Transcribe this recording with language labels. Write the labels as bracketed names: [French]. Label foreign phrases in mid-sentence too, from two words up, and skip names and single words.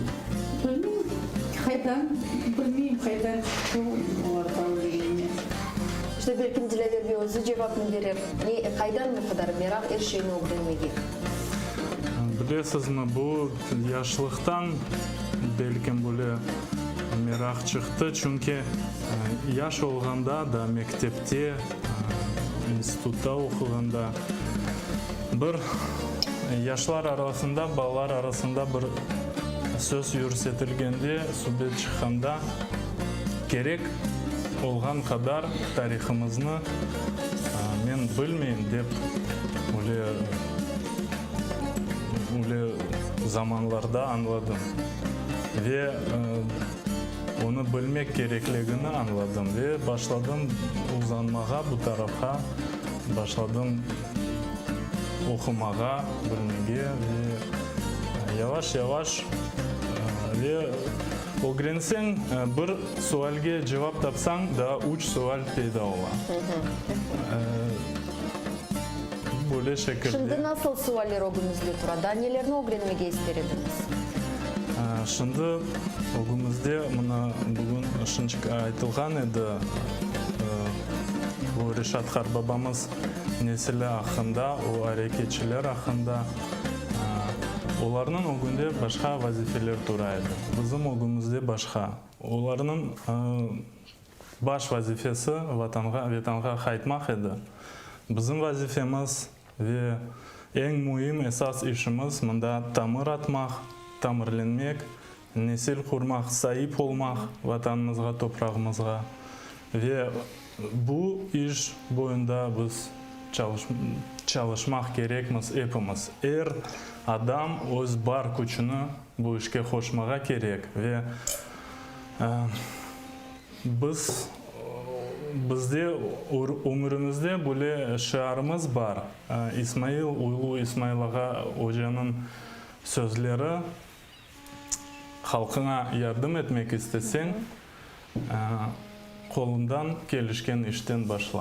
[Crimean Tatar] Bilmeyeyim kaydan çıkıyor onlardan bilmeyeyim. İşte belki Dilaver Bey özü cevabını verir. Kaydan bu kadar merak her şeyini öğrenmege? Bilesiz mi, bu yaşlıktan belki böyle merak çıktı. Çünkü yaş olganda da mektepte, institutta okuganda bir yaşlar arasında, balalar arasında bir söz yürüsetilgende, sübet çıkanda gerek olgan kadar tarihimizni men bilmeyim dep öyle zamanlarda anladım ve onu bilmek gerekligini anladım ve başladım uzanmağa bu tarafa, başladım okumağa, bilmege ve yavaş yavaş ve öğrensen bir sualga cevap tapsan da 3 sual peyda ola. Böyle şekilde. Şimdi nasıl sualler öğünüzde turada? Nelerini öğrenmege isterdiniz? Şimdi öğünüzde bugün şunçuk aytılgan edi. Bu Reşat Qarbabamız nesili hakkında, o hareketçiler hakkında onların öğünde başka vazifeler duraydı. Bizim öğünümüzde başka. Onların baş vazifesi vatanga qaytmak edi. Bizim vazifemiz ve en mühim esas işimiz mında tamir atmak, tamirlenmek, nesil kurmak, sahip olmak vatanımızga, toprağımızga ve bu iş boyunda biz çalışmak gerekmiz hepimiz. Adam öz бар күчүнү bu işe koşmağa gerek ve bizde ömrümüzde böyle şiarımız var. Ulu İsmail Ağa Hoca'nın sözleri halkına yardım etmek istesen kolundan gelişken işten başla.